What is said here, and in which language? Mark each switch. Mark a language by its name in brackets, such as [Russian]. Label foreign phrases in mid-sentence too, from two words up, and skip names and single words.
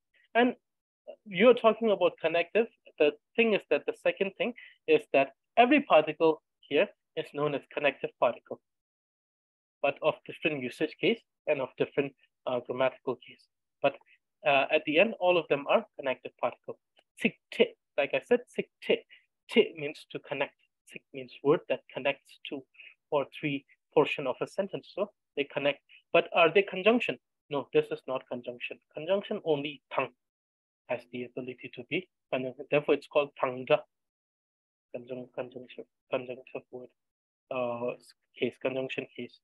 [English] And you're talking about connective. The thing is that the second thing is that every particle here is known as connective particle, but of different usage case and of different grammatical case. But at the end, all of them are connective particle. [Tibetan] Sik te, [English] like I said, [Tibetan] sik te. [English] Te means to connect. Sik means word that connects two or three portion of a sentence. So they connect. But are they conjunction? No, this is not conjunction. Conjunction only tang has the ability to be conjunction. Therefore, it's called tangda. Conjunctive word case, conjunction case.